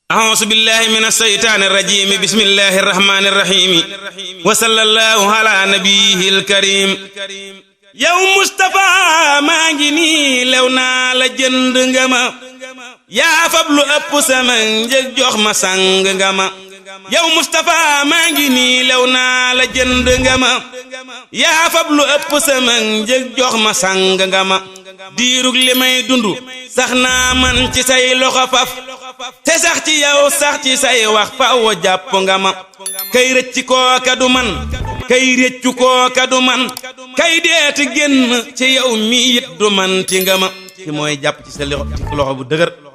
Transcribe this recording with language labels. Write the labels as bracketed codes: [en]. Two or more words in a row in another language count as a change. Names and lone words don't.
[ar] أعوذ بالله من الشيطان الرجيم بسم الله الرحمن الرحيم وصلى الله على نبيه الكريم يوم مصطفى [wo] maa ngi nii lew naa la jënd nga ma yaa fab lu ëpp sama njëg jox ma sang nga ma yow Mustapha maa ngi nii lew naa la jënd nga ma yaa fab lu ëpp sama njëg jox ma sang nga ma diirug li may dundu sax naa man ci say loxo faf te sax ci yow sax ci say wax faw jàpp nga ma kay rëcc kooka du man kay réccu kooka du man kay deeti génn ci yow mi it du man ti nga ma ki mooy jàpp ci sa loxo bu dëgër